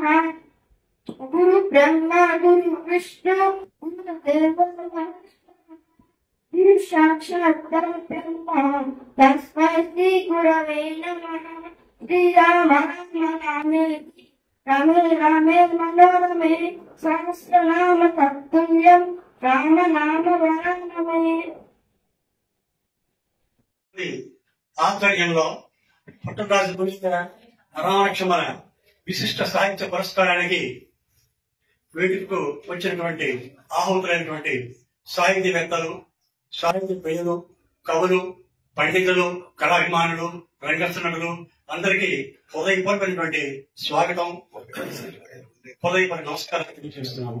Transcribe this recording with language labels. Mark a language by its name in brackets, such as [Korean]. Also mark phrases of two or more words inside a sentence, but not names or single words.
[Sanskrit] गुरु ब्रह्मा गुरु विष्णु गुरुदेवो महेश्वरः गुरु साक्षात् परब्रह्म तस्मै श्री गुरवे नमः। श्रीराम राम रामेति रमे रामे मनोरमे सहस्रनाम तत्तुल्यं राम नाम वरानने। [Telugu] ఆధ్వర్యంలో పుట్టరాజు రామలక్ష్మణ విశిష్ట సాహిత్య పురస్కారానికి వేదికకు వచ్చినటువంటి ఆహుతులైనటువంటి సాహితీవేత్తలు, సాహిత్య ప్రియులు, కవులు, పండితులు, కళాభిమానులు, రంగస్థనటులు అందరికీ హృదయపూర్వకమైనటువంటి స్వాగతం, హృదయపూర్వక నమస్కారం తెలియజేస్తున్నాము.